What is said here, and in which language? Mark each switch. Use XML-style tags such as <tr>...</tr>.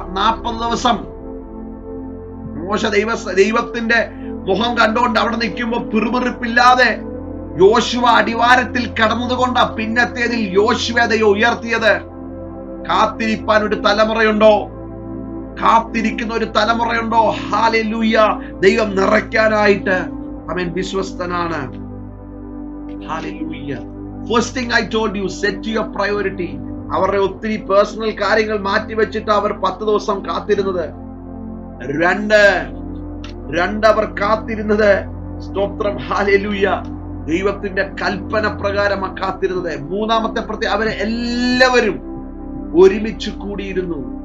<ml>40 ദിവസം മോശ ദൈവത്തിന്റെ മുഖം കണ്ടുകൊണ്ട് അവിടെ നിൽക്കുമ്പോ പിറുപിറുപ്പില്ലാതെ യോശുവ അടിവാരത്തിൽ കിടന്നതുകൊണ്ടാ പിന്നത്തേതിൽ യോശുവയെ ഉയർത്തിയത്. കാത്തിരിപ്പാൻ ഒരു തലമുറയുണ്ടോ? കാത്തിരിക്കുന്ന ഒരു തലമുറയുണ്ടോ? ഹല്ലേലൂയ. ദൈവം നിറയ്ക്കാനായിട്ട് അവൻ വിശ്വസ്തനാണ്.</ml> <en>Hallelujah. First thing I told you, set your priority.</en> <ml>അവരുടെ ഒത്തിരി പേഴ്സണൽ കാര്യങ്ങൾ മാറ്റിവെച്ചിട്ട് അവർ 10 ദിവസം കാത്തിരുന്നത്. രണ്ട് അവർ കാത്തിരുന്നത്, സ്തോത്രം, ഹല്ലേലൂയ, ദൈവത്തിന്റെ കൽപ്പന പ്രകാരമാണ് കാത്തിരുന്നത്. മൂന്നാമത്തെ അവരെ എല്ലാവരും ഒരുമിച്ച് കൂടിയിരുന്നു.</ml>